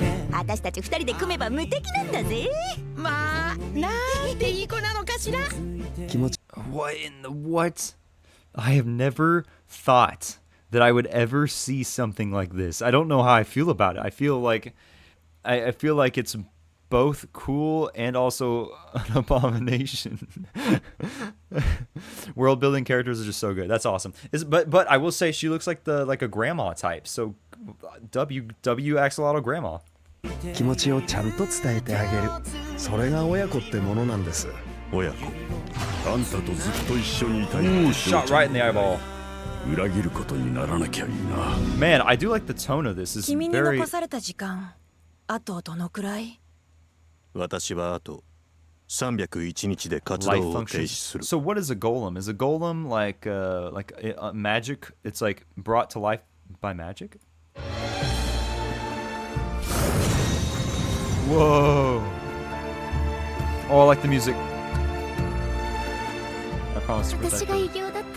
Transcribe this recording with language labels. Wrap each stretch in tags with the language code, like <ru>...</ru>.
<ja>私たち二人で組めば無敵なんだぜ。まあ、なんていい子なのかしら。</ja> <en>What in the what? I have never thought that I would ever see something like this. I don't know how I feel about it. I feel like it's both cool and also an abomination. World building characters are just so good. That's awesome. But I will say she looks like a grandma type. So W axolotl grandma.</en> <ja>気持ちをちゃんと伝えてあげる。それが親子ってものなんです。親子。あんたとずっと一緒にいたい。</ja> <en>Shot right in the eyeball.</en> <ja>裏切ることにならなきゃいいな。</ja> <en>Man, I do like the tone of this. It's</en> <ja>君に</ja> <en>very.</en> <ja>残された時間、あとどのくらい？私はあと301日で活動を停止する。</ja> <en>So what is a golem? Is a golem like magic? It's like brought to life by magic? Whoa! Oh, I like the music. I promise to protect her.</en>